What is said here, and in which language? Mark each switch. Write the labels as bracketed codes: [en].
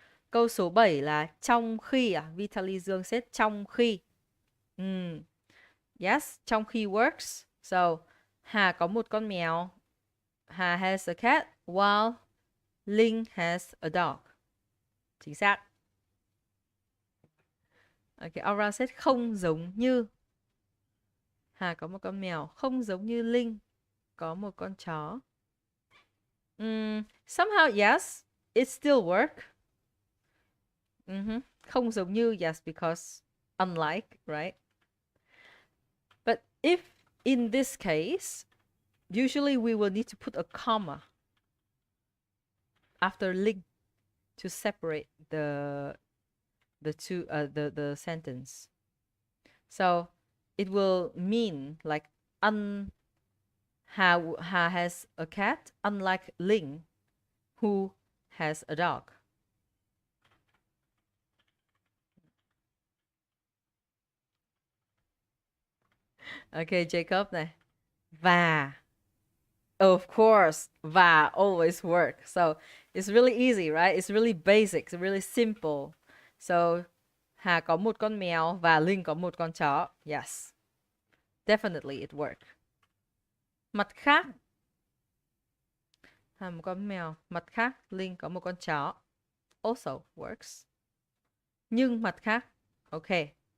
[vi] Câu số 7 là trong khi à? Vitaly Dương said trong khi. [en] Yes, [vi] trong khi works. So Hà có một con mèo. [en] Hà has a cat while Linh has a dog. [vi] Chính xác. [en] Okay, Aura said [vi] không giống như. Hà có một con mèo. Không giống như Linh có một con chó. [en] Somehow yes, it still work. [vi] Không giống như, [en] yes, because unlike, right? But if in this case, usually we will need to put a comma after Linh to separate the two the sentence. So it will mean like Hà has a cat, unlike Linh, who has a dog. [vi] Okay, Jacob này. Và. [en] Of course, và always work. So it's really easy, right? It's really basic, it's really simple. [vi] So Hà có một con mèo và Linh có một con chó. [en] Yes. Definitely it worked. [vi] Mặt khác. Hà một con mèo. Mặt khác, Linh có một con chó. [en] Also works. [vi] Nhưng mặt khác. Okay.